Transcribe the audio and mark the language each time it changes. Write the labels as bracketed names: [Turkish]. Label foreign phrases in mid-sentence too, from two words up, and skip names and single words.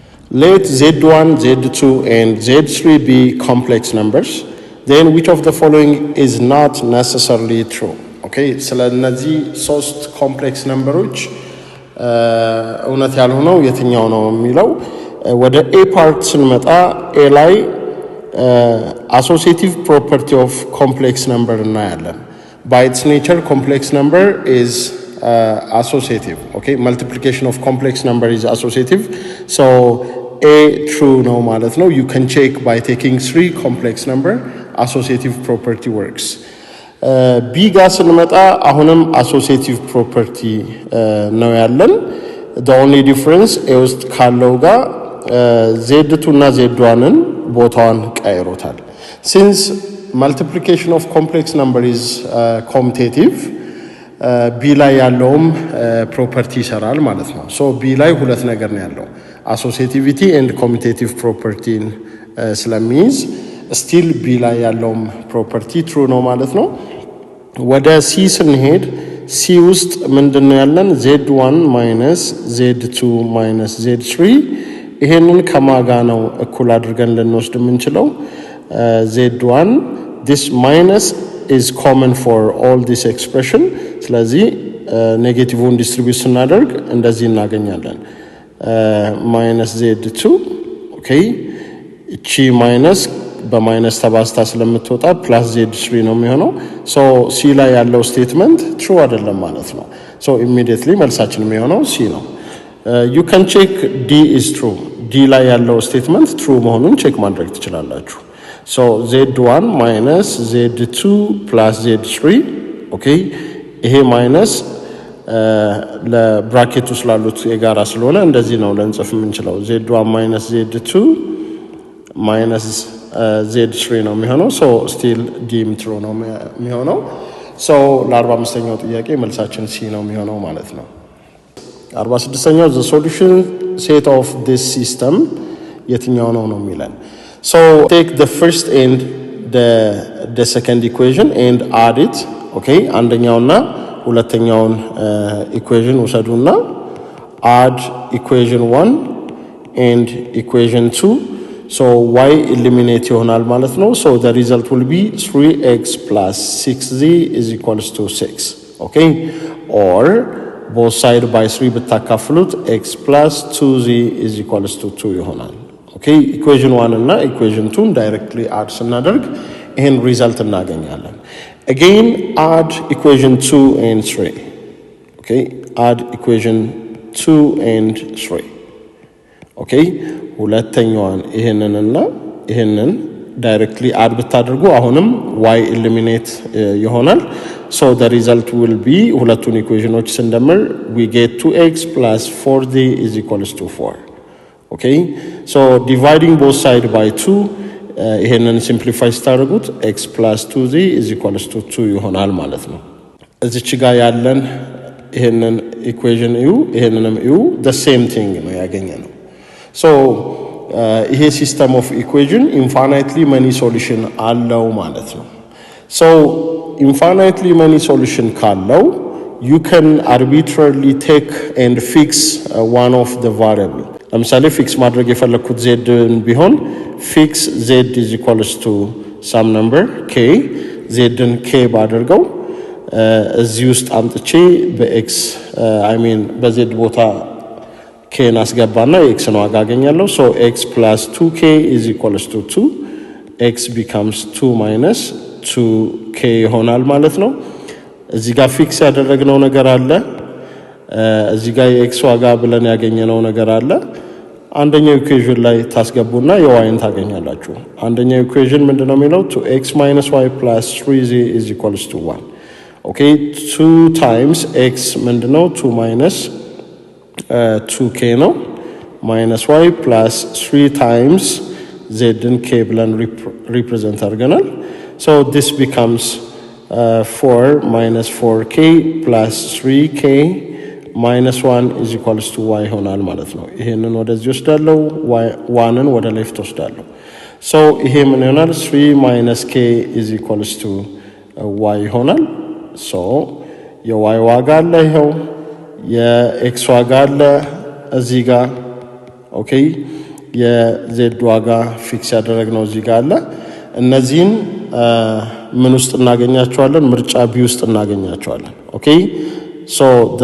[English] let z1, z2 and z3 be complex numbers. Then which of the following is not necessarily true? [Amharic] Okay, ስለነዚህ ሶስት [English] complex numbers [Amharic] እውነት ያልሆነው የትኛው ነው የሚለው ወደ [English] A part [Amharic] ስንመጣ ኤ ላይ [English] associative property of complex number [Amharic] እናያለን. [English] By its nature complex number is associative. Okay, multiplication of complex number is associative. So A true no [Amharic] ማለት ነው. [English] You can check by taking 3 complex number. Associative property works. [Amharic] B ጋር ስንመጣ አሁንም associative property ነው ያለን. The only difference A ውስጥ ካለው ጋር z2 እና z1ን ቦታውን ቀይሮታል. [English] Since multiplication of complex number is commutative, [Amharic] B ላይ ያለውም property ይሰራል ማለት ነው. So B ላይ ሁለት ነገር ነው ያለው, [English] associativity and commutative property ስለሚይዝ still B [Amharic] ላይ ያለውም [English] property true [Amharic] ነው ማለት ነው. ወደ C ስንሄድ C ውስጥ ምንድነው ያለን [English] z1 minus z2 minus z3 [Amharic] ይሄንን ከማጋ ነው እኩል አድርገን ልንወስድ የምንችለው [English] z1 this minus is common for all this expression [Amharic] ስለዚህ [English] negative distribute [Amharic] ስናደርግ እንደዚህ እናገኛለን [English] minus z2 okay [Amharic] እቺ ማይነስ በማይነስ ተባስታ ስለምትወጣ [English] plus z3 [Amharic] ነው የሚሆነው so c ላይ ያለው [English] statement true [Amharic] አይደለም ማለት ነው [English] so immediately [Amharic] መልሳችን የሚሆነው c ነው [English] you can check d is true [Amharic] d ላይ ያለው ስቴትመንት true መሆኑን ቼክ ማድረግ ትችላላችሁ [English] so z1 minus z2 plus z3 okay [Amharic] ይሄ ማይነስ ለብራኬት ውስጥ ላሉት የጋራ ስለሆነ እንደዚህ ነው ለንጽፍ የምንችለው [English] z1 minus z2 minus z3 [Amharic] ነው የሚሆነው [English] so still d true [Amharic] ነው የሚሆነው so ለ45ኛው ጥያቄ መልሳችን c ነው የሚሆነው ማለት ነው [English] 46ኛው the solution set of this system [Amharic] የትኛው ነው የሚለን [English] so take the first and the second equation and add it okay [Amharic] አንደኛውና ሁለተኛውን [English] equation ወሰዱና add equation 1 and equation 2 so y eliminate [Amharic] ይሆናል ማለት ነው [English] so the result will be 3x plus 6z is equals to 6 okay or both side by 3 ብታካፍሉት x plus 2z is equals to 2 ይሆናል okay equation 1 እና equation 2 directly add [Amharic] ስናደርግ ይሄን [English] result እናገኛለን again add equation 2 and 3 okay add equation 2 and 3 okay [Amharic] ሁለተኛውን ይሄንንና ይሄንን [English] directly add [Amharic] ብታደርጉ አሁንም [English] y eliminate ይሆናል so the result will be [Amharic] ሁለቱን ኢኩዌሽኖች ስንደምር [English] we get 2x plus 4z is equals to 4 okay so dividing both side by 2 [Amharic] ይሄንን simplify ስታደርጉት [English] x plus 2z is equals to 2 [Amharic] ይሆናል ማለት ነው እዚች ጋር ያለን ይሄንን ኢኩዌሽን እዩ ይሄንንም እዩ [English] the same thing [Amharic] ነው ያገኘነው [English] so ይሄ system of equation infinitely many solution [Amharic] አለው ማለት ነው [English] so infinitely many solution ካለው you can arbitrarily take and fix one of the variable [Amharic] ለምሳሌ ፊክስ ማድረግ የፈለኩት [English] z ቢሆን fix z is equals to some number k z ን k [Amharic] ባደርገው እዚህ ውስጥ አምጥቼ [English] በx I mean [Amharic] በz ቦታ [English] k [Amharic] እናስገባና x ነው አጋገኛለሁ [English] so x plus 2k is equals to 2 x becomes 2 minus 2k [Amharic] ይሆናል ማለት ነው እዚህ ጋር ፊክስ ያደረግነው ነገር አለ እዚህ ጋር የx ዋጋ ብለን ያገኘነው ነገር አለ አንደኛው ኢኩዌሽን ላይ ታስገቡና የyን ታገኛላችሁ አንደኛው ኢኩዌሽን ምንድነው የሚለው [English] 2x minus y plus 3z is equals to 1 okay 2 times x [Amharic] ምንድነው [English] 2 minus 2k ነው minus y plus 3 times z and k ብለን represent አድርገናል so this becomes 4 minus 4k plus 3k minus 1 is equals to y [Amharic] ይሆናል ማለት ነው ይሄንን ወደዚህ ወስዳለሁ y1ን ወደ ሌፍት ወስዳለሁ [English] so [Amharic] ይሄ ምን ይሆናል [English] 3 minus k is equals to y [Amharic] ይሆናል so የy ዋጋ አለ ይሄው የx ዋጋ አለ እዚህ ጋር ኦኬ የዜድ ዋጋ ፊክስ ያደረግነው እዚህ ጋር አለ እነዚህን ምን ውስጥ እናገኛቸዋለን ምርጫ ቢ ውስጥ እናገኛቸዋለን [English] okay so the